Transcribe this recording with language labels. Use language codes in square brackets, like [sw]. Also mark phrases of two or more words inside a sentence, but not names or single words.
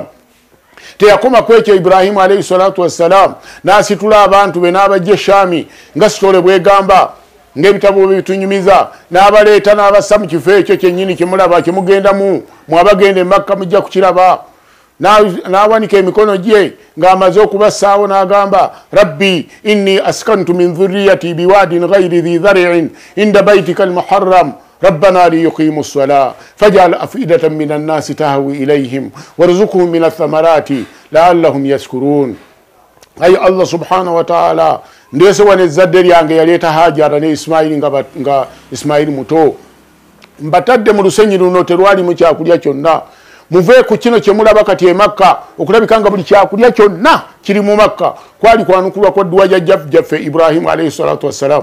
[lg] Teyakoma ku ekyo Ibrahimu [ar] عليه الصلاة والسلام [lg] n'asitula abantu be n'abajja Shaami nga sitole bwegamba ng'ebitabo bitunyumiza n'abaleeta n'abassa mu kifo ekyo kyennyini kyemulaba kyemugendamu mwabagenda e Makka mujja kukiraba. N'awanika emikono gye ng'amaze okubassaawo n'agamba [ar] رب إني أسكنت من ذريتي بواد غير ذي زرع عند بيتك المحرم ربنا ليقيموا الصلاة فاجعل أفئدة من الناس تهوي إليهم وارزقهم من الثمرات لعلهم يشكرون. أي الله سبحانه وتعالى [lg] ndese wane zadde lyange yaleeta Hajara ne Ismaili nga Ismaili muto mbatadde mu lusenyi luno terwali mu kyakulya kyonna. Muve ku kino kye mulaba kati e Makka okulabika nga buli kyakulya kyonna kiri mu Makka kwali kwanukulwa kwa dduwa jjaffe Ibrahimu [ar] عليه الصلاة والسلام.